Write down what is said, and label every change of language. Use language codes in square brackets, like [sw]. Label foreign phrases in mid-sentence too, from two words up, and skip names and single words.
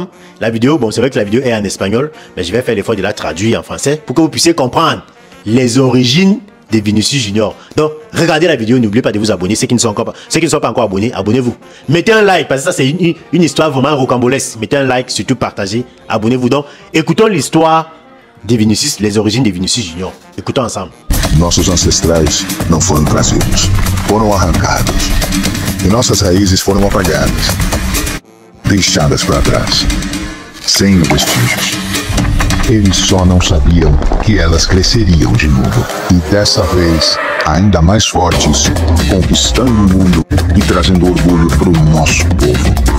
[fr] La vidéo, bon, c'est vrai que la vidéo est en espagnol, mais je vais faire l'effort de la traduire en français pour que vous puissiez comprendre les origines de Vinicius Junior. Donc, regardez la vidéo, n'oubliez pas de vous abonner. Ceux qui ne sont pas encore abonnés, abonnez-vous. Mettez un like, parce que ça, c'est une histoire vraiment rocambolesque. Mettez un like, surtout partagez, abonnez-vous. Donc, écoutons l'histoire de Vinicius, les origines de Vinicius Junior. Écoutons ensemble. [pt] Nossos ancestrais não foram trazidos, foram arrancados. E nossas raízes foram apagadas, deixadas para trás, sem vestígios. Eles só não sabiam que elas cresceriam de novo. E dessa vez, ainda mais fortes, conquistando o mundo e trazendo orgulho para o nosso povo.